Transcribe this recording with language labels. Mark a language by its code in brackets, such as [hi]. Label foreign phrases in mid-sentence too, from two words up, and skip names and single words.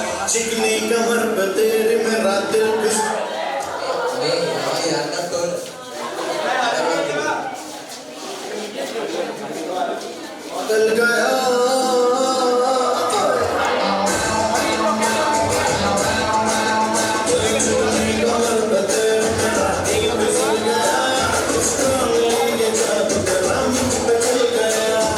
[hi] चिकनी कमर पे तेरे मेरा दिल खुश [si] මේ තමයි යන්නත් ඕන. [hi] बदल गया चिकनी कमर पे तेरे मेरा दिल फिसल गया उसका ये जादू तेरा मुझ पे चल गया